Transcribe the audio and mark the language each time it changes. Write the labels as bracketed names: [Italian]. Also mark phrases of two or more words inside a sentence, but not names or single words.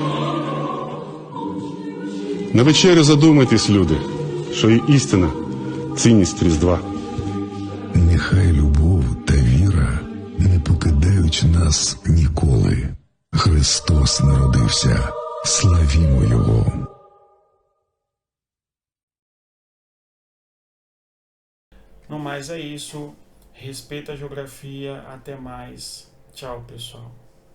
[Ukrainian] На вечерю задумайтесь, люди, що є істина, цінність Різдва. Нехай любов та віра не покидають нас ніколи. Христос народився, славімо Його. [Portuguese] No mais é isso. Respeita a geografia. Até mais. Tchau, pessoal.